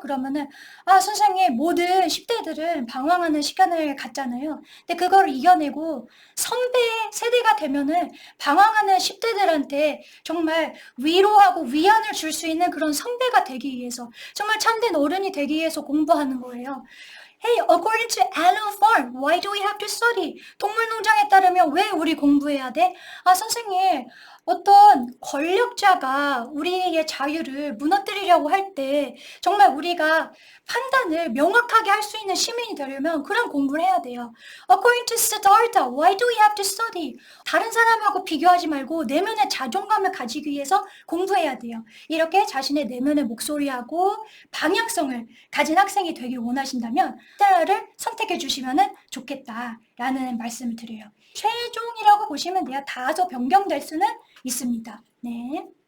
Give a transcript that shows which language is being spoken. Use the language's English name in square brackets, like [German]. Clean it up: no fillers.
[Korean] 그러면은 선생님, 모든 10대들은 방황하는 시간을 갖잖아요. 근데 그걸 이겨내고 선배 세대가 되면은 방황하는 10대들한테 정말 위로하고 위안을 줄 수 있는 그런 선배가 되기 위해서, 정말 참된 어른이 되기 위해서 공부하는 거예요. [English] Hey, according to Animal Farm, why do we have to study? [Korean] 동물농장에 따르면 왜 우리 공부해야 돼? 아, 선생님, 어떤 권력자가 우리의 자유를 무너뜨리려고 할 때 정말 우리가 판단을 명확하게 할 수 있는 시민이 되려면 그런 공부를 해야 돼요. [English] According to Siddhartha, why do we have to study? [Korean] 다른 사람하고 비교하지 말고 내면의 자존감을 가지기 위해서 공부해야 돼요. 이렇게 자신의 내면의 목소리하고 방향성을 가진 학생이 되길 원하신다면 스텔라를 선택해 주시면 좋겠다라는 말씀을 드려요. 최종이라고 보시면 돼요. 다소 변경될 수는 있습니다. 네.